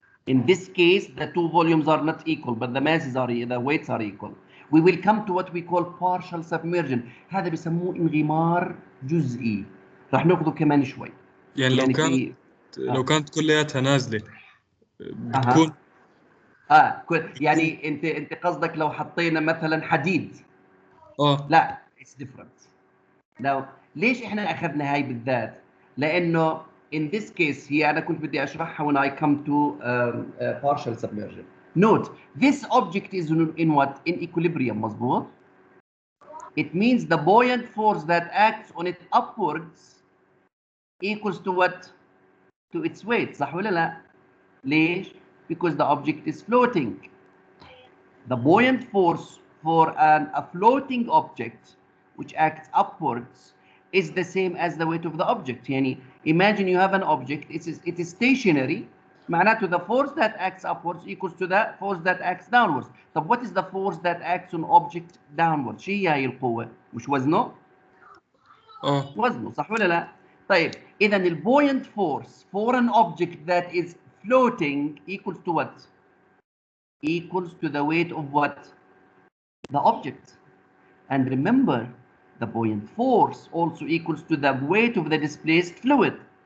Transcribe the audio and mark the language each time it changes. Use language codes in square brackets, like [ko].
[en] In this case, the two volumes are not equal, but the masses are, the weights are equal. We will come to what we call partial submersion. [ar] هذا بيسموه انغمار جزئي. راح ناخذه كمان شوي. يعني لو كانت كلياتها نازلة بتكون يعني انت قصدك لو حطينا مثلا حديد. لا، [en] it's different. Now [ar] ليش احنا اخذنا هاي بالذات؟ لانه [en] in this case [ar] هي انا كنت بدي اشرحها [en] when I come to partial submersion. Note, this object is in what? In equilibrium, [ar] مظبوط؟ [en] It means the buoyant force that acts on it upwards equals to what? To its weight. [ar] صح ولا لا؟ ليش؟ [en] Because the object is floating. The buoyant force for a floating object which acts upwards is the same as the weight of the object. [ar] يعني [en] imagine you have an object, it is stationary, [ar] معناته [en] the force that acts upwards equals to the force that acts downwards. [ar] طب [en] what is the force that acts on object downwards؟ [ar] شو هي القوة؟ مش وزنه؟ وزنه، صح ولا لا؟ طيب إذا البوينت [en] force for an object that is floating equals to what? Equals to the weight of what? The object. And remember, the buoyant force also equals to the weight of the displaced fluid.